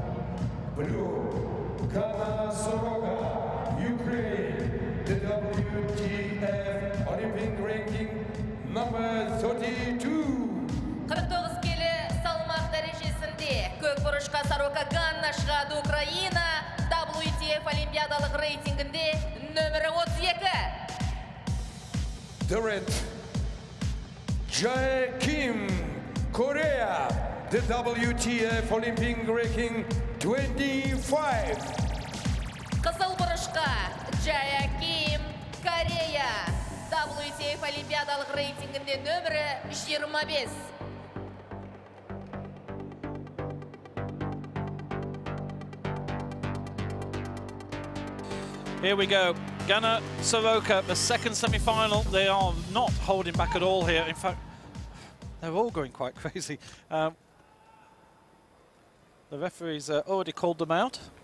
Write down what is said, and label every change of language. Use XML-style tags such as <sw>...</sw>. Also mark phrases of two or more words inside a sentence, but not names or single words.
<en>Blue, Kana Soroka, Ukraine. The WTF Olympic ranking number 32.</en> <kk>49 келі салмақ дәрежесінде көк бұрышқа Сорока Ганна шығады Украина. WTF олимпиадалық рейтингінде нөмірі 32.</kk> <en>The red, Jae Kim, Korea. The WTF Olympic ranking 25.</en> <kk>Қызыл бұрышқа Jae Kim, Корея. WTF олимпиадалық рейтингінде нөмірі 25.</kk> <en>Here we go. Ghana, Soroka, the second semi-final. They are not holding back at all here. In fact, they're all going quite crazy. The referee's already called them out.</en>